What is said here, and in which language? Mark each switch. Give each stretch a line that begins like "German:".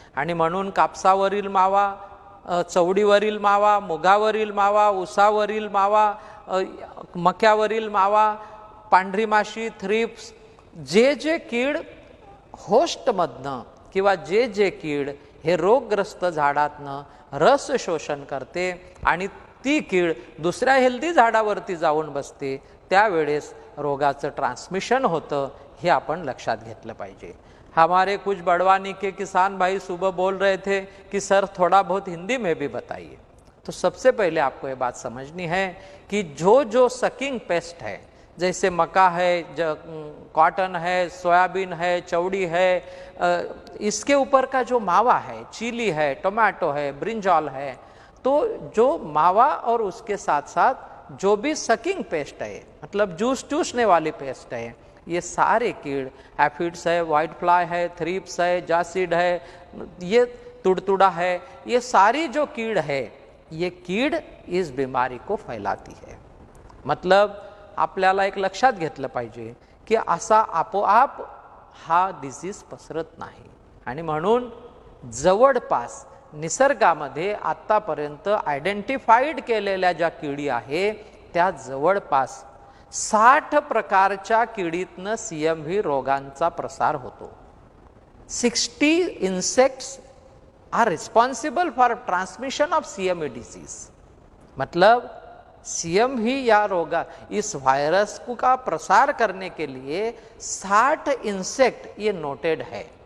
Marathi: आणि म्हणून कापसावरील मावा, चवडीवरील मावा, मुगावरील मावा, ऊसावरील मावा, मक्यावरील मावा, पांढरी माशी, थ्रिप्स, जे कीड होस्टमधनं किंवा जे कीड हे रोगग्रस्त झाडातनं रस शोषण करते आणि ती कीड दुसऱ्या हेल्दी झाडावरती जाऊन बसते, त्यावेळेस रोगाचं ट्रान्समिशन होतं, हे आपण लक्षात घेतलं पाहिजे.
Hindi: हमारे कुछ बड़वानी के किसान भाई सुबह बोल रहे थे कि सर थोड़ा बहुत हिंदी में भी बताइए. तो सबसे पहले आपको ये बात समझनी है कि जो सकिंग पेस्ट है, जैसे मका है, कॉटन है, सोयाबीन है, चौड़ी है, इसके ऊपर का जो मावा है, चिली है, टोमेटो है, ब्रिंजॉल है, तो जो मावा और उसके साथ साथ जो भी सकिंग पेस्ट है, मतलब जूस चूसने वाली पेस्ट है, ये सारे कीड़, एफिड्स है, व्हाइट फ्लाई है, थ्रिप्स है, जासिड है, ये तुड़तुड़ा है, ये सारी जो कीड़ है, ये कीड इस बीमारी को फैलाती है.
Marathi: मतलब आपल्याला एक लक्षात घेतलं पाहिजे की असा आपोआप हा डिसीज पसरत नाही. आणि म्हणून जवळपास निसर्गामध्ये आतापर्यंत आयडेंटिफाईड केलेल्या ज्या किडी आहे, त्या जवळपास 60 प्रकारच्या किडीतनं CMV रोगांचा प्रसार होतो.
English: 60 insects are responsible for transmission of CMV disease.
Hindi: मतलब CMV या रोगा, इस वायरस का प्रसार करने के लिए 60 इंसेक्ट ये नोटेड है.